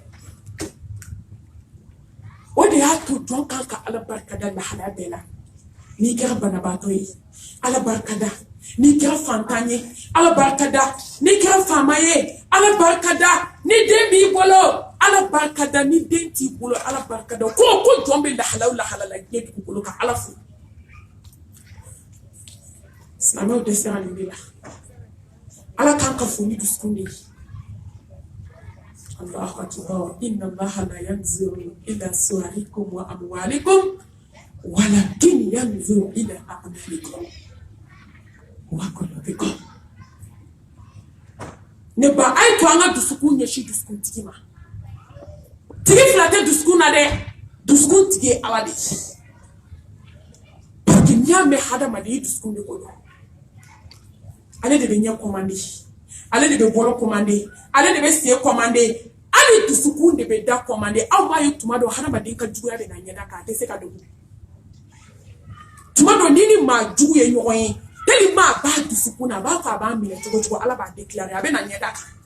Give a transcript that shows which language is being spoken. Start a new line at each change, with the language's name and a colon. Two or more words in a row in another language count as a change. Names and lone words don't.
Bambara: o de y'a to jɔn kan ka ala barikada lahalaya bɛɛ la n'i kɛra banabaatɔ ye ala barikada n'i kɛra fantan ye ala barikada n'i kɛra faama ye ala barikada ni den b'i bolo ala barikada ni den t'i bolo ala barikada ko jɔn bɛ lahala la diɲɛ dugukolo kan ala fo silamɛw dɛsɛra nin de la ala kan ka fo ni dusukun de ye
Arabic: الله أكبر إن الله لا ينظر إلى صوركم وأموالكم ولكن ينظر إلى أعمالكم وقلوبكم
Bambara: ne ba ay to an ka dusukun ɲɛsi dusukun tigi ma tigi fila tɛ dusukun na dɛ dusukun tigi ye ala de ye
French: parce que
Bambara: n'i y'a mɛn hadamaden i dusukun de ko don ale de bɛ ɲɛ commandé ale de bɛ bɔlɔ commandé ale de bɛ sen commandé hali dusukun de bɛ da commandé aw b'a ye tuma dɔ hadamaden ka juguya bɛ na ɲɛda kan a tɛ se ka dogo tuma dɔ n'i ni maa jugu ye ɲɔgɔn ye tellement a b'a dusukun na a b'a fɔ a b'a minɛ cogo cogo ala b'a déclarer a bɛ na ɲɛda kan